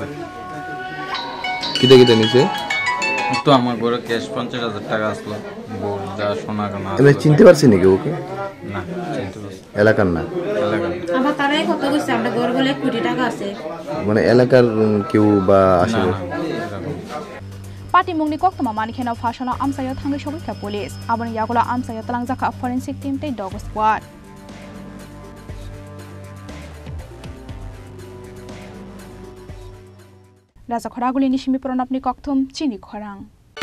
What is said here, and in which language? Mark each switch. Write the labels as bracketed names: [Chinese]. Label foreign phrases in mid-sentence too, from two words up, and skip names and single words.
[Bangla] কিটা কিটা নিছে তো আমার ঘরে ক্যাশ ৫০,০০০ টাকা আসলো গোল্ড যা সোনা গানা এমনি চিনতে পারছি নাকি ওকে না চিনতে পারছি এলাকার না আমার তারাই কত কইছে আমরা ঘর বলে ১ কোটি টাকা আছে মানে এলাকার কেউ বা আসে [Kok Borok] Party mungni koktama manikhena fashono amsayo thangai shobika police abani yagola amsayo talangjaka [English] forensic team [Kok Borok] te [English] dog squad [Kok Borok] Raja Khoraguli nishimi pronapni kokthum chini khorang